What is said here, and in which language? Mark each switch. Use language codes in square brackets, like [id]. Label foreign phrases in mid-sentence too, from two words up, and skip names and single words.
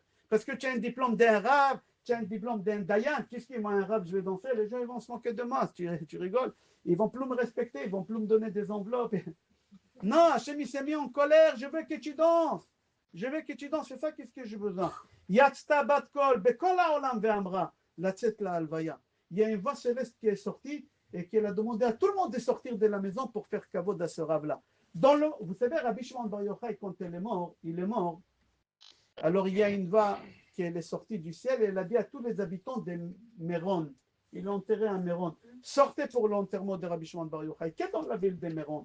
[fr] Parce que tu as un diplôme d'un rave, tu as un diplôme d'un dayan. Qu'est-ce qui est, moi, un rave, je vais danser? Les gens, ils vont se moquer de moi. Tu rigoles. Ils vont plus me respecter, ils vont plus me donner des enveloppes. Non, Hachem, il s'est mis en colère. Je veux que tu danses. Je veux que tu danses. C'est ça, qu'est-ce que j'ai besoin? [he] יצאה בת קול בכל העולם ואמרה, לצאת להלוויה. [fr] Il y a une voix céleste qui est sortie et qui a demandé à tout le monde de sortir de la maison pour faire kavod à ce rave-là. Vous savez, Rabbi Shimon Bar Yochai, quand il est mort, alors il y a une voix qui est sortie du ciel et elle a dit à tous les habitants de Méron, il l'a enterré à Méron, sortez pour l'enterrement de Rabbi Shimon Bar Yochai, qui est dans la ville de Méron.